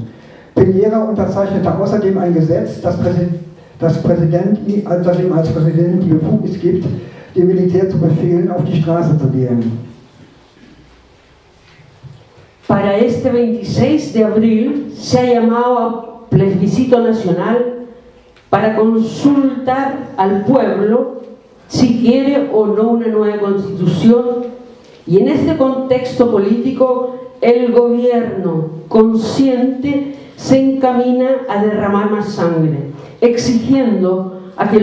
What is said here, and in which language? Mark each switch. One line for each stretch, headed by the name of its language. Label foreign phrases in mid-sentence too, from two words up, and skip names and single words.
German: Piñera unterzeichnete außerdem ein Gesetz, das ihm als Präsident die Befugnis gibt, dem Militär zu befehlen, auf die Straße zu gehen.
Spanish: Para este 26 de abril se ha llamado a plebiscito nacional para consultar al pueblo si quiere o no una nueva constitución, y en este contexto político el gobierno consciente se encamina a derramar más sangre, exigiendo a que